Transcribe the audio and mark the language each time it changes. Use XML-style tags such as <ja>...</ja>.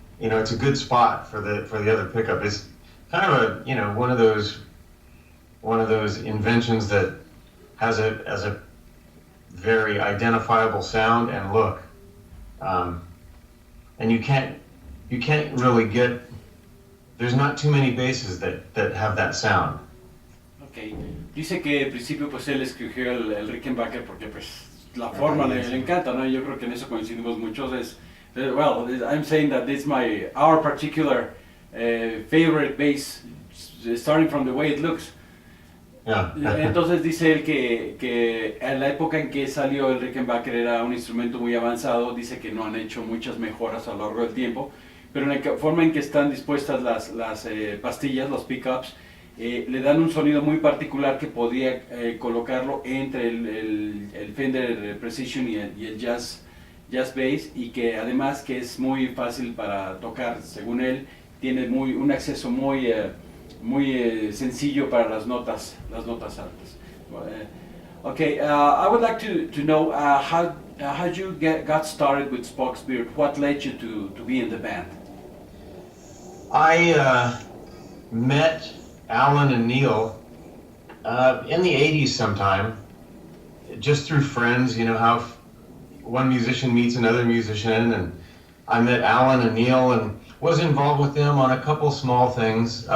<en>it's a good spot for the other pickup. It's kind of a one of those inventions that has a very identifiable sound and look, and you can't really get. There's not too many basses that have that sound. Okay.</en> <es>Dice que al principio pues él escogió el Rickenbacker porque pues la forma le encanta, ¿no? Yo creo que en eso coincidimos muchos.</es> <en>Well, I'm saying that it's our particular favorite bass, starting from the way it looks. Yeah.</en> <es>Entonces dice él que en la época en que salió el Rickenbacker era un instrumento muy avanzado. Dice que no han hecho muchas mejoras a lo largo del tiempo, pero en la forma en que están dispuestas las pastillas, los pickups, le dan un sonido muy particular que podía colocarlo entre el Fender Precision y el Jazz Bass, y que además que es muy fácil para tocar, según él, tiene un acceso muy sencillo para las notas altas.</es> <en>Okay, I would like to know how you got started with Spock's Beard. What led you to be in the band? I met Alan and Neil in the 80s sometime, just through friends, how one musician meets another musician, and I met Alan and Neil and was involved with them on a couple small things.</en>